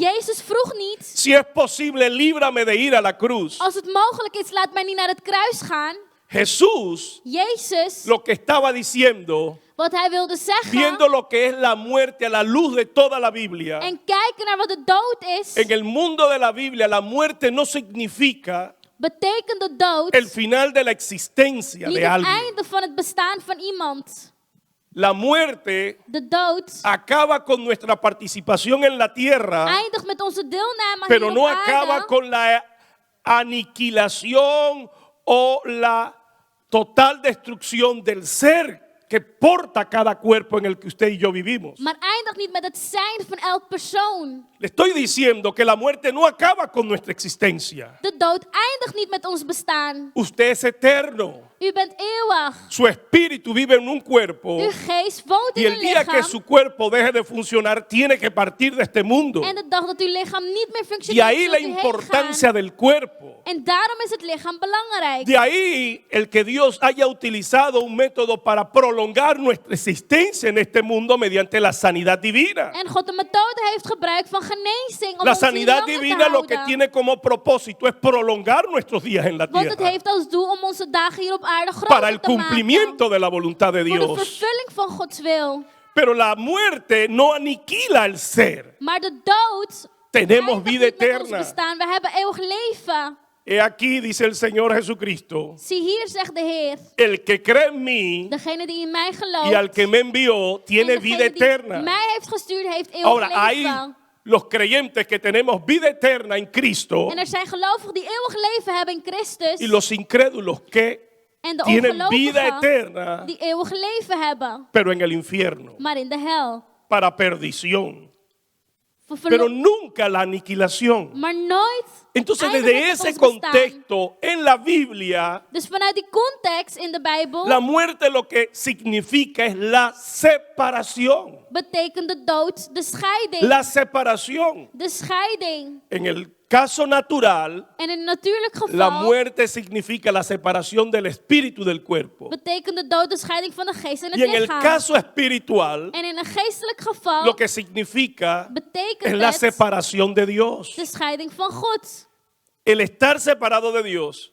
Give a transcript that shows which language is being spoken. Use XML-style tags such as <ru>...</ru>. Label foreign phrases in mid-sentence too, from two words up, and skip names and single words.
<nl>Jezus vroeg niet,</nl> <es>si es posible, líbrame de ir a la cruz.</es> <nl>als het mogelijk is, laat mij niet naar het kruis gaan.</nl> <es>Jesús</es> <nl>Jezus,</nl> <es>lo que estaba diciendo,</es> <nl>wat hij wilde zeggen,</nl> <es>viendo lo que es la muerte a la luz de toda la Biblia,</es> <nl>en kijken naar wat de dood is,</nl> <es>en el mundo de la Biblia la muerte no significa</es> <nl>betekent de dood</nl> <es>el final de la existencia</es> <nl>niet</nl> <es>de</es> <nl>het</nl> <es>alguien.</es> <nl>einde van het bestaan van iemand.</nl> <es>La muerte</es> <nl>De dood</nl> <es>acaba con nuestra participación en la tierra,</es> <nl>eindigt met onze deelname</nl> <es>pero</es> <nl>hier</nl> <es>no</es> <nl>op</nl> <es>acaba</es> <nl>aarde,</nl> <es>con la aniquilación o la total destrucción del ser que porta cada cuerpo en el que usted y yo vivimos.</es> <nl>maar eindigt niet met het zijn van elk persoon.</nl> <es>Le estoy diciendo que la muerte no acaba con nuestra existencia.</es> <nl>De dood eindigt niet met ons bestaan.</nl> <es>Usted es eterno.</es> <nl>U bent eeuwig.</nl> <es>Su espíritu vive en un cuerpo</es> <nl>Uw geest woont</nl> <es>y</es> <nl>in</nl> <es>el</es> <nl>een</nl> <es>día que</es> <nl>lichaam.</nl> <es>su cuerpo deje de funcionar tiene que partir de este mundo.</es> <nl>En de dag dat uw lichaam niet meer</nl> <es>De</es> <nl>functioneert,</nl> <es>ahí</es> <nl>zult</nl> <es>la</es> <nl>u heen</nl> <es>importancia</es> <nl>gaan.</nl> <es>del cuerpo.</es> <nl>En daarom is het lichaam belangrijk.</nl> <es>De ahí el que Dios haya utilizado un método para prolongar nuestra existencia en este mundo mediante la sanidad divina.</es> <nl>En God een methode heeft gebruikt van genezing om</nl> <es>La</es> <nl>ons hier</nl> <es>sanidad</es> <nl>langer te</nl> <es>divina lo que</es> <nl>houden.</nl> <es>tiene como propósito es prolongar nuestros días en la</es> <nl>Want het</nl> <es>tierra</es> <nl>heeft als doel om onze dagen hier op aarde</nl> <es>para</es> <nl>groter</nl> <es>el</es> <nl>te maken.</nl> <es>cumplimiento de la voluntad de</es> <nl>Voor de</nl> <es>Dios.</es> <nl>vervulling van Gods wil.</nl> <es>Pero la muerte no aniquila el ser.</es> <nl>Maar de dood</nl> <es>Tenemos</es> <nl>eindigt</nl> <es>vida</es> <nl>niet met ons</nl> <es>eterna.</es> <nl>bestaan. We hebben eeuwig leven.</nl> <es>He aquí, dice el Señor Jesucristo,</es> <nl>Zie hier, zegt de Heer.</nl> <es>el que cree en mí</es> <nl>Degene die in mij</nl> <es>y</es> <nl>gelooft.</nl> <es>al que me envió</es> <nl>en</nl> <es>tiene</es> <nl>degene</nl> <es>vida</es> <nl>die</nl> <es>eterna.</es> <nl>mij heeft gestuurd, heeft eeuwig</nl> <es>Ahora, hay</es> <nl>leven.</nl> <es>los creyentes que tenemos vida eterna en Cristo</es> <nl>En er zijn gelovigen die eeuwig leven hebben in Christus.</nl> <es>y los incrédulos que</es> <nl>En de</nl> <es>tienen vida</es> <nl>ongelovigen</nl> <es>eterna,</es> <nl>die eeuwig leven hebben.</nl> <es>pero en el infierno,</es> <nl>Maar in de hel.</nl> <es>para perdición,</es> <nl>Voor</nl> <es>pero</es> <nl>verlo-</nl> <es>nunca la aniquilación.</es> <nl>maar nooit.</nl> <es>Entonces,</es> <nl>eindigt</nl> <es>desde</es> <nl>het met</nl> <es>ese</es> <nl>ons bestaan.</nl> <es>contexto, en la Biblia,</es> <nl>Dus vanuit die context in de Bijbel</nl> <es>la muerte lo que significa es la separación.</es> <nl>betekent de dood de scheiding.</nl> <es>La separación.</es> <nl>De scheiding.</nl> <es>En el caso natural,</es> <nl>En in een natuurlijk</nl> <es>la</es> <nl>geval</nl> <es>muerte significa la separación del espíritu del cuerpo.</es> <nl>betekent de dood de scheiding van de geest en het</nl> <es>Y en el</es> <nl>lichaam.</nl> <es>caso espiritual,</es> <nl>En in een geestelijk geval</nl> <es>lo que significa es</es> <nl>betekent</nl> <es>la</es> <nl>het</nl> <es>separación de Dios.</es> <nl>de scheiding van God.</nl> <es>El estar separado de Dios,</es>